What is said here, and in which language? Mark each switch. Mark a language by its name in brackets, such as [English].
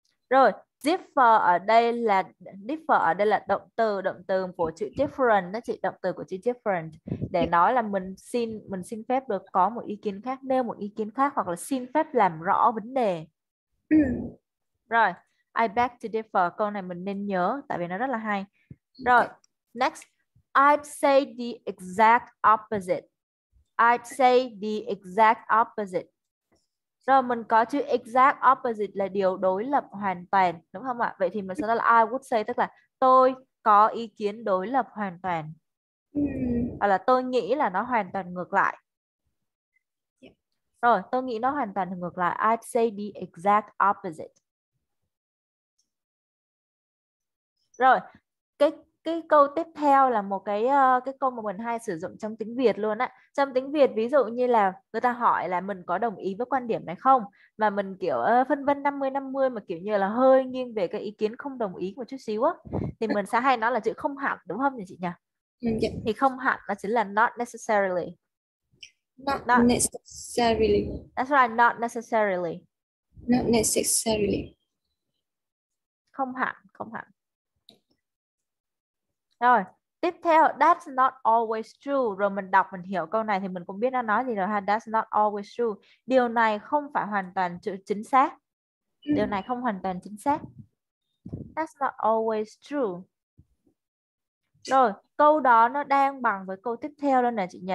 [Vietnamese] Rồi, differ ở đây là động từ của chữ different đó chị, động từ của chữ different để nói là mình xin phép được có một ý kiến khác, nêu một ý kiến khác, hoặc là xin phép làm rõ vấn đề. Rồi, [English] I beg to differ, [Vietnamese] câu này mình nên nhớ tại vì nó rất là hay. [English] Rồi, next, I'd say the exact opposite. I'd say the exact opposite. [Vietnamese] Rồi mình có chữ exact opposite là điều đối lập hoàn toàn, đúng không ạ? Vậy thì mình sẽ nói là [English] I would say, [Vietnamese] tức là tôi có ý kiến đối lập hoàn toàn. Hoặc là tôi nghĩ là nó hoàn toàn ngược lại. Rồi, tôi nghĩ nó hoàn toàn ngược lại. [English] I'd say the exact opposite. [Vietnamese] Rồi, cái câu tiếp theo là một cái câu mà mình hay sử dụng trong tiếng Việt luôn á. Trong tiếng Việt ví dụ như là người ta hỏi là mình có đồng ý với quan điểm này không, mà mình kiểu phân vân 50-50 mà kiểu như là hơi nghiêng về cái ý kiến không đồng ý một chút xíu á, thì mình sẽ hay nói là chữ không hẳn, đúng không nhỉ chị nhỉ? Thì không hẳn nó chính là [English] not necessarily. Not necessarily. That's right, not necessarily. Not necessarily. [Vietnamese] Không hẳn, không hẳn. Rồi, tiếp theo, [English] that's not always true. [Vietnamese] Rồi mình đọc, mình hiểu câu này thì mình cũng biết nó nói gì rồi ha. [English] That's not always true. [Vietnamese] Điều này không phải hoàn toàn chính xác. Điều này không hoàn toàn chính xác. [English] That's not always true. [Vietnamese] Rồi, câu đó nó đang bằng với câu tiếp theo luôn nè chị nhỉ.